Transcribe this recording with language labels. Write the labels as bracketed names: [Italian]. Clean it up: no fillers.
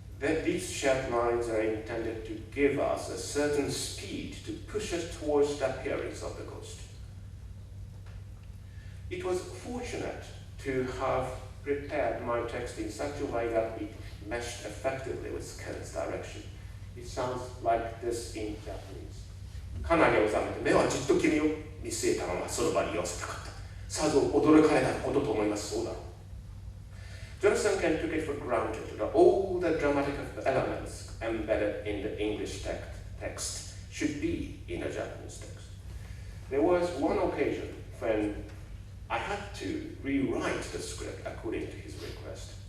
[English] that these shared lines are intended to give us a certain speed to push us towards the appearance of the ghost. It was fortunate to have prepared my text in such a way that it meshed effectively with Ken's direction. It sounds like this in Japanese. [Japanese] かなり収めて目はじっと君を見据えたままその場に居合わせたかった。さぞ驚かれたことと思います。そうだろう。 [English] Jonathan Kent took it for granted that all the dramatic elements embedded in the English text should be in a Japanese text. There was one occasion when I had to rewrite the script according to his request.